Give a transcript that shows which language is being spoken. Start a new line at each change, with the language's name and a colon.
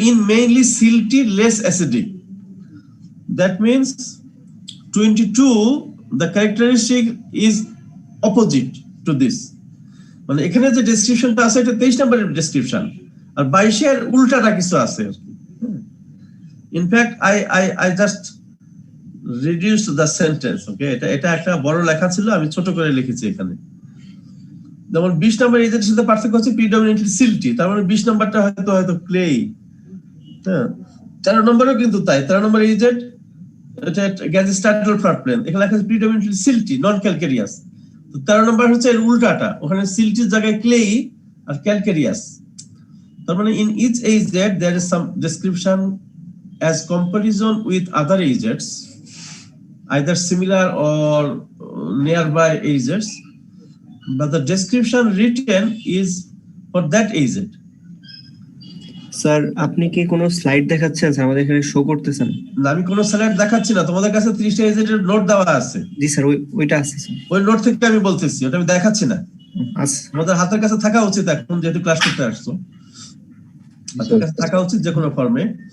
English: in mainly silty less acidic, that means 22 the characteristic is opposite to this,
Bangla: মানে এখানে যে ডেসক্রিপশনটা আছে এটা 23 নম্বরের ডেসক্রিপশন, আর 22 এর উল্টাটা কিছু আছে।
English: In fact I just reduced the sentence.
Bangla: ওকে, এটা একটা বড় লেখা ছিল, আমি ছোট করে লিখেছি এখানে। যেমন 20 নম্বর এইজেডের সাথে পার্থক্য হচ্ছে প্রিডমিনেন্টলি সিল্টি, তার মানে 20 নম্বরটা হয়তো ক্লে। হ্যাঁ, 13 নম্বরেও কিন্তু তাই, 13 নম্বর এইজেড এটা গ্যাজিস্টাইডাল ফ্ল্যাট প্লেন, এখানে লেখা আছে প্রিডমিনেন্টলি সিল্টি নন ক্যালকেরিয়াস। 13 নম্বর হচ্ছে এর উল্টাটা, ওখানে সিল্টির জায়গায় ক্লেই আর ক্যালকেরিয়াস। তার মানে
English: in each AZ there is some description as comparison with other এইজেডস, either similar or nearby agents, but the description written is for that AZ.
Bangla: Sir আপনি কি কোনো স্লাইড দেখাচ্ছেন স্যার? আমাদের এখানে শো করতেছেন। না, আমি কোনো স্লাইড দেখাচ্ছি না, তোমাদের কাছে 30টা AZ এর নোট দেওয়া আছে। জি স্যার, ওইটা আছে স্যার। ওই নোট থেকে আমি বলতেছি, ওটা আমি দেখাচ্ছি না। আচ্ছা আমাদের হাতের কাছে থাকা উচিত এখন, যেহেতু ক্লাস করতে আসছো, হাতের কাছে থাকা উচিত যে কোনো ফর্মে।